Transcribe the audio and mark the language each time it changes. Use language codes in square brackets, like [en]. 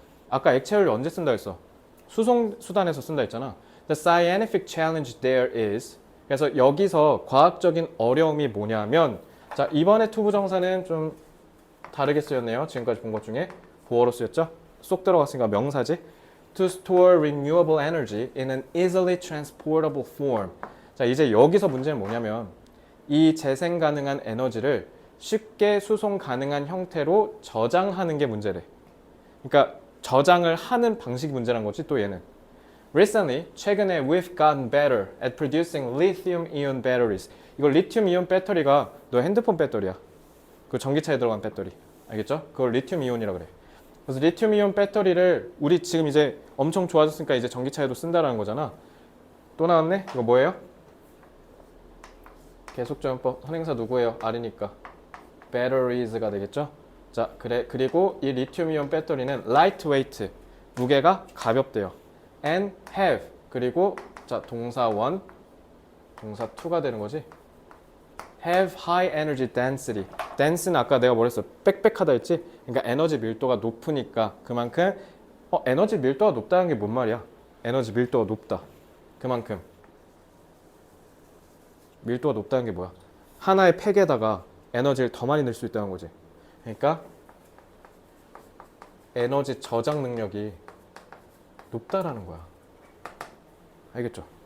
[ko] 아까 액체 연료 언제 쓴다 했어? 수송 수단에서 쓴다 했잖아. [en] The scientific challenge there is. [ko] 그래서 여기서 과학적인 어려움이 뭐냐면, 자, 이번에 투부정사는 좀 다르게 쓰였네요. 지금까지 본 것 중에 보어로 쓰였죠? 쏙 들어갔으니까 명사지. [en] To store renewable energy in an easily transportable form. [ko] 자, 이제 여기서 문제는 뭐냐면 이 재생 가능한 에너지를 쉽게 수송 가능한 형태로 저장하는 게 문제래. 그러니까 저장을 하는 방식이 문제란 거지, 또 얘는. [en] Recently, [ko] 최근에 [en] we've gotten better at producing lithium-ion batteries. [ko] 이거 리튬-이온 배터리가 너 핸드폰 배터리야. 그 전기차에 들어간 배터리. 알겠죠? 그걸 리튬-이온이라 그래. 그래서 리튬이온 배터리를 우리 지금 이제 엄청 좋아졌으니까 이제 전기차에도 쓴다라는 거잖아. 또 나왔네? 이거 뭐예요? 계속적용법 선행사 누구예요? R이니까 batteries가 되겠죠? 자, 그리고 이 리튬이온 배터리는 lightweight, 무게가 가볍대요. [en] and have, [ko] 그리고 자, 동사 1, 동사 2가 되는 거지. [en] have high energy density. [ko] dense는 아까 내가 뭐랬어? 빽빽하다 했지? 그러니까 에너지 밀도가 높으니까 그만큼 에너지 밀도가 높다는 게 뭔 말이야? 에너지 밀도가 높다. 그만큼 밀도가 높다는 게 뭐야? 하나의 팩에다가 에너지를 더 많이 넣을 수 있다는 거지. 그러니까 에너지 저장 능력이 높다라는 거야. 알겠죠?